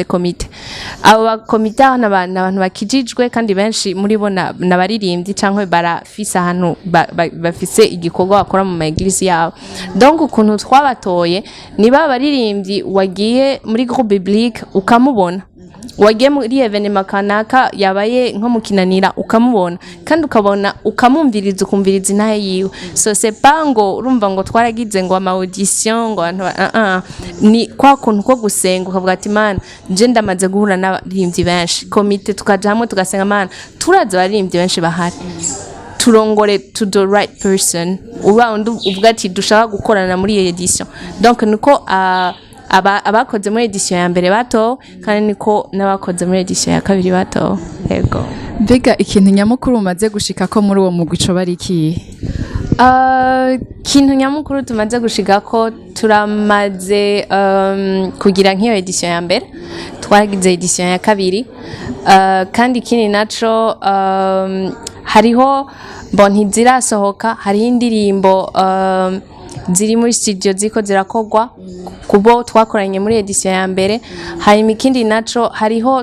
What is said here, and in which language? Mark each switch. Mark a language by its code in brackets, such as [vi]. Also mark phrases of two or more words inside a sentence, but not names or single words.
[rn] komite abo ba komite n'abantu bakijijwe kandi benshi muri bo nabaririmbyi cyangwa barafise ahantu bafise igikorwa bakora mu maegilisi yabo donc ukuntu twabatoye niba baririmbyi wagiye muri [fr] groupe biblique [rn] ukamubona wagiye muri evenement kanaka yabaye nko mukinanira ukamubona kandi ukabona ukamumviriza ukumviriza naye yiwe so c'est pas ngo urumva ngo twaragize ngo ama audition ngo ni kwa kuntu ko gusenga ukavuga ati man je ndamaze guhura n'abaririmbyi benshi komite tukaja hamwe tugasenga man turaza abaririmbyi benshi bahari turongore [en] to the right person [rn] uvuga ati dushaka gukorana muri iyo edition donc niko abakoze muri edition ya mbere bato kandi niko n'abakoze muri edition ya kabiri bato yego mbega ikintu nyamukuru umaze gushika ko muri uwo mugwi co bari iki kintu nyamukuru tumaze gushika ko turamaze kugira nk'iyo edition ya mbere twagize edition ya kabiri kandi kini naco hariho ntizirasohoka hariho indirimbo ziri muri studio ziko zirakogwa kubo twakoranye muri edition ya mbere hari ikindi naco hariho